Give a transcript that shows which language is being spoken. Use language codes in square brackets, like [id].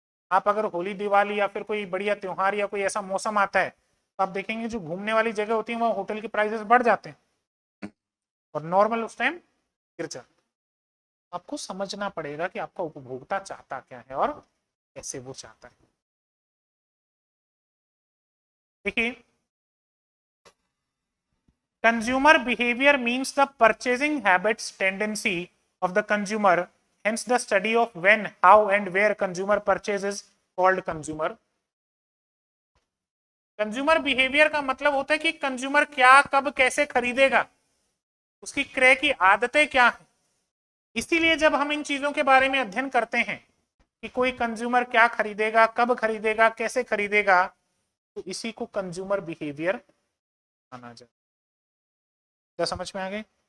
[hi] आप अगर होली दिवाली या फिर कोई बढ़िया त्योहार या कोई ऐसा मौसम आता है तो आप देखेंगे जो घूमने वाली जगह होती है वहाँ होटल की प्राइसेस बढ़ जाते हैं और नॉर्मल उस टाइम गिर जाते हैं। आपको समझना पड़ेगा कि आपका उपभोक्ता चाहता क्या है और कैसे वो चाहता है। [en] देखिए, consumer behavior means the purchasing habits tendency of the consumer, hence the study of when, how and where consumer purchases called consumer। [hi] Consumer behaviour का मतलब होता है कि कंज्यूमर क्या कब कैसे खरीदेगा, उसकी क्रय की आदतें क्या है। इसीलिए जब हम इन चीजों के बारे में अध्ययन करते हैं कि कोई कंज्यूमर क्या खरीदेगा, कब खरीदेगा, कैसे खरीदेगा, तो इसी को कंज्यूमर बिहेवियर माना जाए। क्या समझ में आ गए?